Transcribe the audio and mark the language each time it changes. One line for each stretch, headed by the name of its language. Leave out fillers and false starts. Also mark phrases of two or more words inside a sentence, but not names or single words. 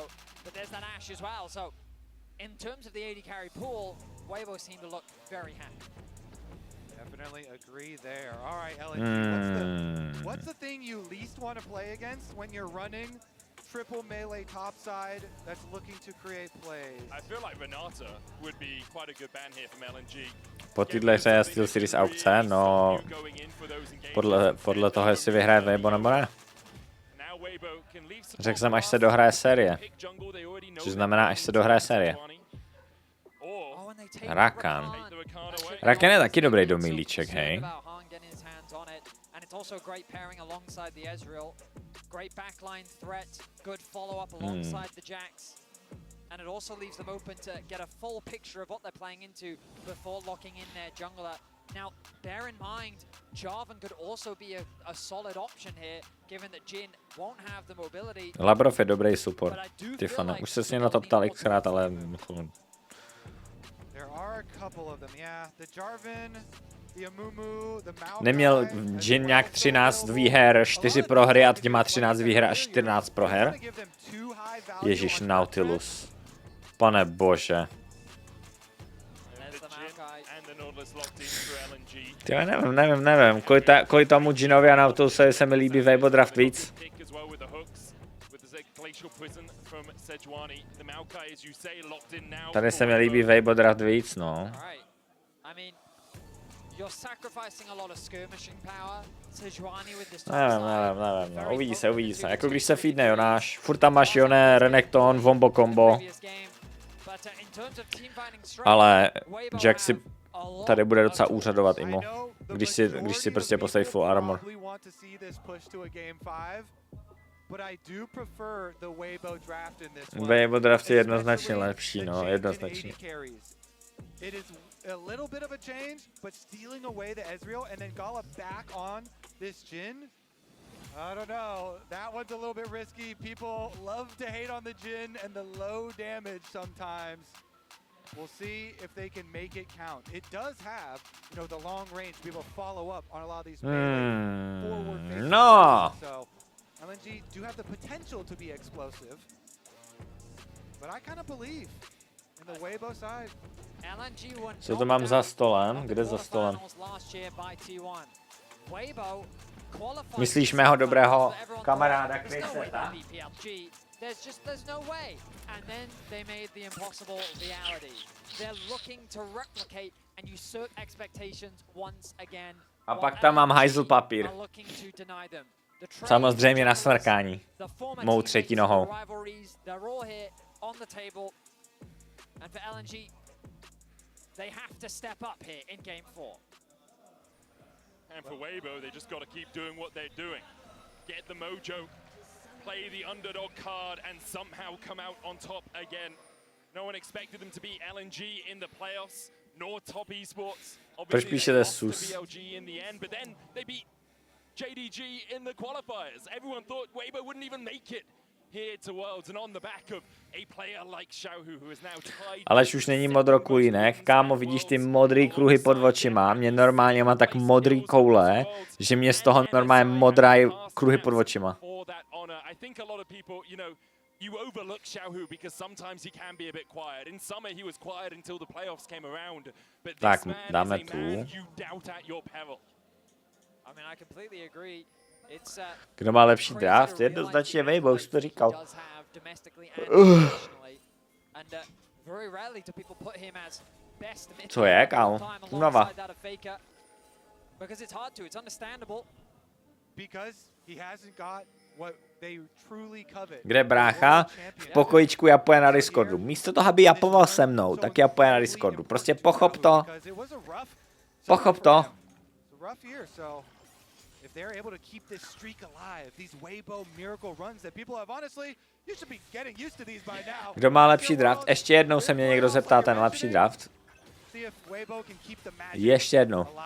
English: But there's that Ashe as well, so in terms of the AD carry pool, Weibo seem to look very happy. Definitely agree there. All right, LNG, what's the thing you least want to play against when you're running triple melee topside that's looking to create plays? I feel like Renata would be quite a good ban here from LNG.
Czech: Po téhle hře je Steel Series aukce, no podle toho, jestli vyhraje Weibo nebo ne. Řekl jsem, až se dohraje série. Což znamená, až se dohraje série. Rakan. Rakan je taky dobrý do milíček, hej.
English: And it's also great pairing alongside the Ezreal. Great backline threat, good follow-up alongside the Jax. And it also leaves them open to get a full picture of what they're playing into before locking in their jungler. Now, bear in mind, Jarvan could also be a solid option here, given that Jhin won't have the mobility.
Czech: Labrov je dobrý support. Tifana. Už se s ním na to ptal xkrát, ale...
English: There are a couple of them, yeah. The Jarvan, the Amumu, the Maokai.
Czech: Neměl Jhin nějak 13 výher, 4 prohry a teď má 13 výher a 14 proher? Ježíš, Nautilus. Pane bože. Tyjo, nevím. Kvůli tomu Jhinovi a Nautilusovi se mi líbí Weibo draft víc. Tady se mi líbí Weibo draft víc, no.
English: You're sacrificing a lot of skirmishing power. Sejuani with this
Czech: Nevím, no. Uvidí se. Jako když se feedne Jonáš, furt tam máš Jone, Renekton, Wombo combo. Ale Jack si tady bude docela úřadovat Imo, když si prostě postaví full armor. Weibo draft je jednoznačně lepší, no, jednoznačně.
English: A little bit of a change, but stealing away the Ezreal and then Gala back on this Jhin. I don't know. That one's a little bit risky. People love to hate on the Jhin and the low damage sometimes. We'll see if they can make it count. It does have, the long range to be able to follow up on a lot of these forward facing.
Czech: No.
English: So LNG do have the potential to be explosive. But I kind of believe in the Weibo side.
Czech: Co to mám za stolem? Kde za stolem? Myslíš mého dobrého kamaráda Chriseta?
English: There's no way. And then they made the impossible reality. They're looking to replicate and usurp expectations once again.
Czech: A pak tam mám hajzl papír. Samozřejmě na smrkání. Mou třetí nohou.
English: And for LNG, they have to step up here in game 4. And for Weibo, they just got to keep doing what they're doing. Get the mojo, play the underdog card, and somehow come out on top again. No one expected them to beat LNG in the playoffs, nor top esports. Obviously, they lost to BLG in the end, but then they beat JDG in the qualifiers. Everyone thought Weibo wouldn't even make it here to Worlds, and on the back of a player like Xiaohu, who is now tied.
Czech: Alež už není modrokulínek, kámo, vidíš ty modrý kruhy pod očima, mě normálně má tak modrý koule, že mě z toho normálně modré kruhy pod očima.
English: You overlook Xiaohu because sometimes he can be a bit quiet. In summer he was quiet until the playoffs came around, but this man is a man you doubt at your peril. I mean, I completely agree.
Czech: Kdo má lepší draft? Jednoznačně Weibo, už to říkal. Co je, kámo? Únava. Kde brácha? V pokojičku japuje na Discordu. Místo toho, aby japoval se mnou, tak japuje na Discordu. Prostě pochop to. Pochop to.
English: If they're able to keep this streak alive, these Weibo miracle runs that people have honestly, you should be getting used to these by now.
Czech: Kdo má lepší draft? Ještě jednou se mě někdo zeptá ten lepší draft. Ještě jednou.